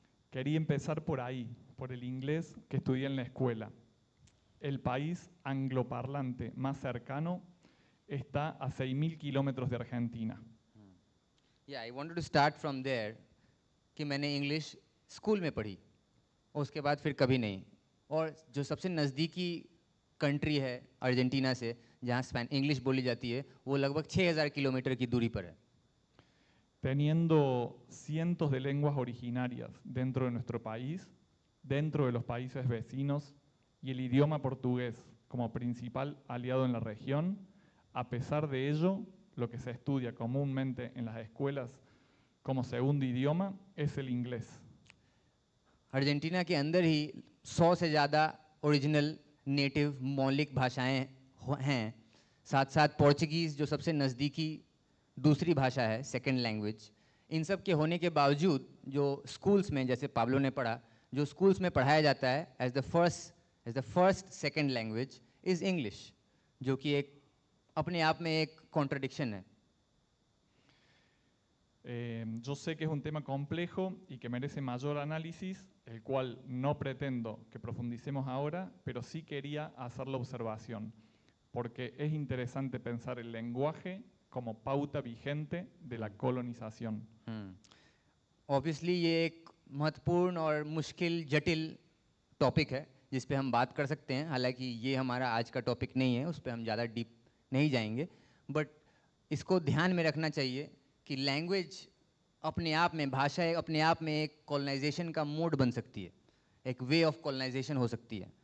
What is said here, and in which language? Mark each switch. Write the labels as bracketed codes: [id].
[es] Quería empezar por ahí, por el inglés que estudié en la escuela. El país angloparlante más cercano está a 6.000 kilómetros de Argentina. [en] Yeah, I wanted to start from there [hi] कि मैंने English school में पढ़ी और उसके बाद फिर कभी नहीं, और जो सबसे नज़दीकी कंट्री है अर्जेंटीना से जहाँ इंग्लिश बोली जाती है वो लगभग 6,000 किलोमीटर की दूरी पर है. [es] Teniendo cientos de lenguas originarias dentro de nuestro país, dentro de los países vecinos y el idioma portugués como principal aliado en la región, a pesar de ello, lo que se estudia comúnmente en las escuelas como segundo idioma es el inglés. [hi] Argentina के अंदर ही 100 से ज़्यादा original native मौलिक भाषाएं हैं, साथ साथ Portuguese जो सबसे नज़दीकी दूसरी भाषा है, सेकंड लैंग्वेज. इन सब के होने के बावजूद जो स्कूल्स में, जैसे पाब्लो ने पढ़ा, जो स्कूल्स में पढ़ाया जाता है [en] as the first second language is English, [hi] जो कि एक अपने आप में एक कॉन्ट्रडिक्शन है. [es] Yo sé que es un tema complejo y que merece mayor análisis, el cual no pretendo que profundicemos ahora, pero sí quería hacer la observación, porque es interesante pensar el lenguaje como pauta vigente de la colonización. [hi] Obviously ये एक महत्वपूर्ण और मुश्किल जटिल topic है जिस पे हम बात कर सकते हैं, हालांकि ये हमारा आज का टॉपिक नहीं है, उस पे हम ज़्यादा डीप नहीं जाएंगे, बट इसको ध्यान में रखना चाहिए कि लैंग्वेज अपने आप में, भाषा अपने आप में एक कॉलोनाइजेशन का मोड बन सकती है, एक वे ऑफ कॉलोनाइजेशन हो सकती है.